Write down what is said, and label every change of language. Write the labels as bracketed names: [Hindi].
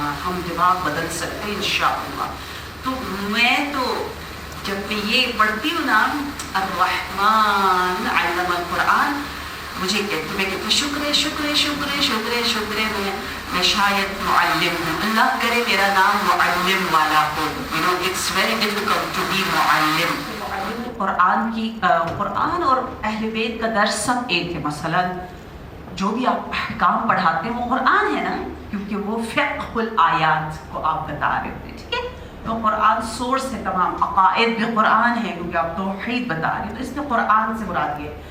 [Urdu] ہم دماغ بدل سکتے ہیں انشاءاللہ. تو میں تو جب میں یہ پڑھتی ہوں نا [Arabic] الرحمن علم القرآن, [Urdu] مجھے کہتے میں شکر شکر شکر شکر شکر, میں شاید معلم ہوں, اللہ کرے میرا نام معلم والا ہو. [English] You know, it's very difficult to be معلم. [Urdu] قرآن کی قرآن اور اہل بیت کا درس سب ایک ہے. مثلا جو بھی آپ احکام پڑھاتے ہیں وہ قرآن ہے نا, کیونکہ وہ فقہ الآیات کو آپ بتا رہے ہوتے ہیں, ٹھیک ہے, تو قرآن سورس ہے تمام، عقائد بھی قرآن ہے کیونکہ آپ توحید بتا رہے ہیں، تو اس میں قرآن سے مراد یہ.